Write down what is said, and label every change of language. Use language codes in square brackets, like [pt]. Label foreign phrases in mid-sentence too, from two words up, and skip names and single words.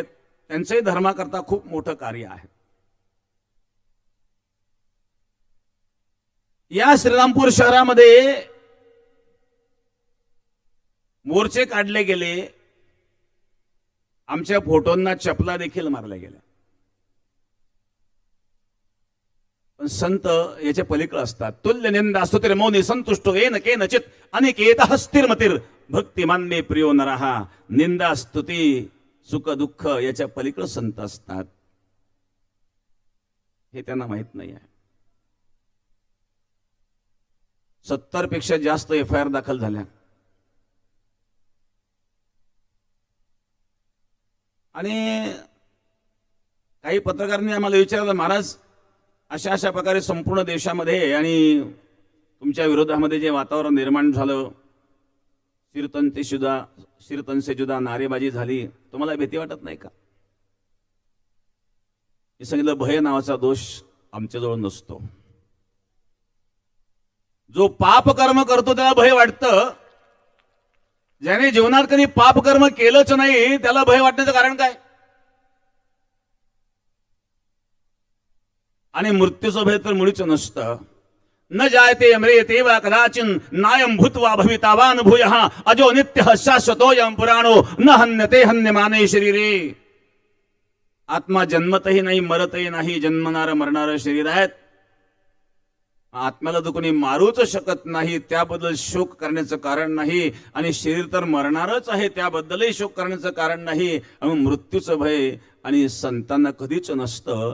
[mr] त्यांचंही धर्माकरता खूप मोठं कार्य आहे. या श्रीरामपूर शहरामध्ये मोर्चे काढले गेले. आमच्या फोटोंना चपला देखील मारल्या गेल्या. पण संत याच्या पलीकडे असतात. [sa] तुल्य निंदा स्तुतिर मौनी संतुष्टो येन केनचित अनिकेतः स्थिरमतिर् भक्तिमान्ये प्रियो नरहा. [mr] निंदा स्तुती सुख दुःख याच्या पलीकडे संत असतात. हे त्यांना माहित नाही आहे. 70 पेक्षा जास्त FIR दाखल झाल्या. आणि काही पत्रकारांनी आम्हाला विचारलं, महाराज अशा अशा प्रकारे संपूर्ण देशामध्ये आणि तुमच्या विरोधामध्ये जे वातावरण निर्माण झालं, [hi] शीर्तन से जुदा [mr] नारेबाजी झाली, तुम्हाला भीती वाटत नाही का? मी सांगितलं, भय नावाचा दोष आमच्याजवळ नसतो. जो पाप कर्म करतो त्याला भय वाटतं. ज्याने जीवनात कधी पाप कर्म केलंच नाही त्याला भय वाटण्याचं कारण काय? आणि मृत्यूचं भय तर मुळीच नसतं. [sa] न जायते अमृते वा कदाचिन नायम भूत्वा भवितावान भूयः अजो नित्यः शाश्वतोऽयं पुराणो न हन्यते हन्यमाने शरीरे. [mr] आत्मा जन्मतही नाही मरतही नाही. जन्मणारं मरणारं शरीर आहेत. आत्म्याला तर कोणी मारूच शकत नाही, त्याबद्दल शोक करण्याचं कारण नाही. आणि शरीर तर मरणारच आहे, त्याबद्दलही शोक करण्याचं कारण नाही. म्हणून मृत्यूचं भय आणि संतांना कधीच नसतं.